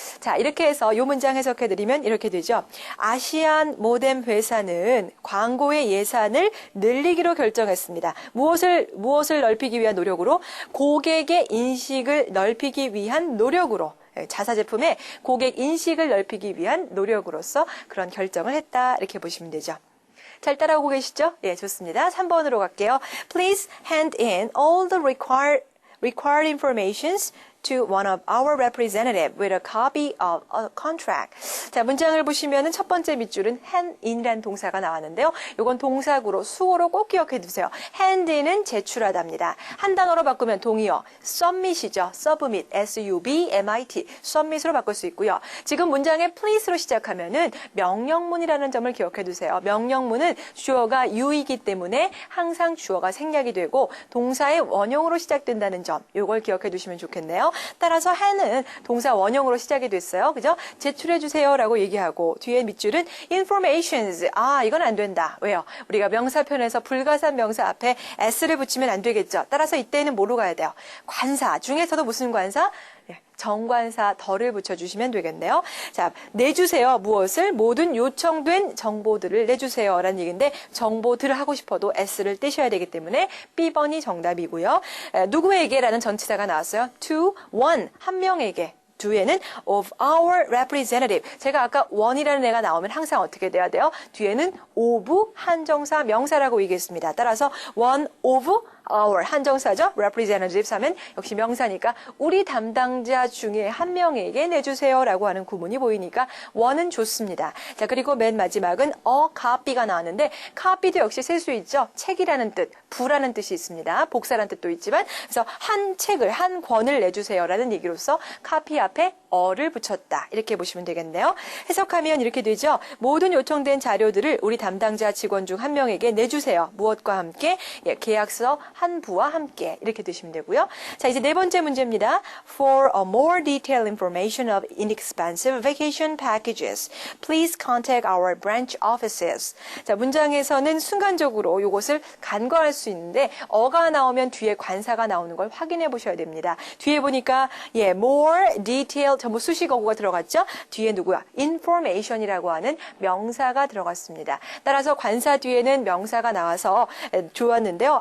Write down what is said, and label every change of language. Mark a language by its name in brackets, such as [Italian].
[Korean] 자, 이렇게 해서 이 문장 해석해 드리면 이렇게 되죠. 아시안 모뎀 회사는 광고의 예산을 늘리기로 결정했습니다. 무엇을 넓히기 위한 노력으로? 고객의 인식을 넓히기 위한 노력으로. 자사 제품의 고객 인식을 넓히기 위한 노력으로서 그런 결정을 했다. 이렇게 보시면 되죠. 잘 따라오고 계시죠? 예, 좋습니다. 3번으로 갈게요. [English] Please hand in all the required informations to one of our representative with a copy of a contract. [Korean] 자, 문장을 보시면은 첫 번째 밑줄은 hand in이라는 동사가 나왔는데요. 이건 동사구로 수어로 꼭 기억해 두세요. hand in은 제출하다입니다. 한 단어로 바꾸면 동의어 submit이죠. submit, S-U-B-M-I-T, submit으로 바꿀 수 있고요. 지금 문장에 please로 시작하면은 명령문이라는 점을 기억해 두세요. 명령문은 주어가 you이기 때문에 항상 주어가 생략이 되고 동사의 원형으로 시작된다는 점, 이걸 기억해 두시면 좋겠네요. 따라서 hand는 동사 원형으로 시작이 됐어요. 그죠? 제출해 주세요라고 얘기하고 뒤에 밑줄은 informations. 이건 안 된다. 왜요? 우리가 명사편에서 불가산 명사 앞에 s를 붙이면 안 되겠죠. 따라서 이때는 뭐로 가야 돼요? 관사. 중에서도 무슨 관사? 정관사 덜을 붙여주시면 되겠네요. 자, 내주세요. 무엇을? 모든 요청된 정보들을 내주세요. 라는 얘기인데 정보들을 하고 싶어도 S를 떼셔야 되기 때문에 B번이 정답이고요. 누구에게? 라는 전치사가 나왔어요. [English] to one, [Korean] 한 명에게. 뒤에는 [English] of our representative. [Korean] 제가 아까 one이라는 애가 나오면 항상 어떻게 돼야 돼요? 뒤에는 of 한정사 명사라고 얘기했습니다. 따라서 [English] one of our [Korean] 한정사죠. representatives 하면 역시 명사니까 우리 담당자 중에 한 명에게 내주세요라고 하는 구문이 보이니까 one은 좋습니다. 자, 그리고 맨 마지막은 a copy가 나왔는데 copy도 역시 셀 수 있죠. 책이라는 뜻, 부라는 뜻이 있습니다. 복사라는 뜻도 있지만 그래서 한 책을, 한 권을 내주세요라는 얘기로서 copy 앞에 어를 붙였다. 이렇게 보시면 되겠네요. 해석하면 이렇게 되죠. 모든 요청된 자료들을 우리 담당자 직원 중 한 명에게 내주세요. 무엇과 함께? 계약서 한 부와 함께 이렇게 드시면 되고요. 자, 이제 네 번째 문제입니다. [English] For a more detailed information of inexpensive vacation packages, please contact our branch offices. [Korean] 자, 문장에서는 순간적으로 이것을 간과할 수 있는데 어가 나오면 뒤에 관사가 나오는 걸 확인해 보셔야 됩니다. 뒤에 보니까 [English] more detailed [Korean] 전부 수식어구가 들어갔죠? 뒤에 누구야? information이라고 하는 명사가 들어갔습니다. 따라서 관사 뒤에는 명사가 나와서 좋았는데요.